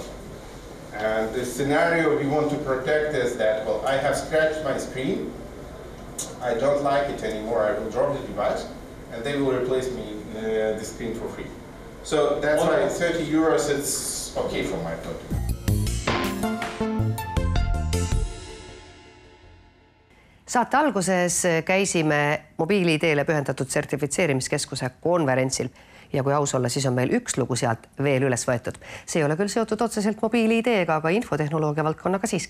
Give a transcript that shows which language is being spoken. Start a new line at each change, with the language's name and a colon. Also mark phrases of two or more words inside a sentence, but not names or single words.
English: And the scenario we want to protect is that, well, I have scratched my screen, I don't like it anymore, I will drop the device, and they will replace me the screen for free. So that's why €30 is okay from my point of view.
Estonian: Saate alguses käisime mobiili-ID-le pühendatud sertifitseerimiskeskuse konverentsil ja kui aus olla, siis on meil üks lugu sealt veel üles võetud. See ei ole küll seotud otseselt mobiili-ID-ga, aga infotehnoloogia valdkonnaga siiski.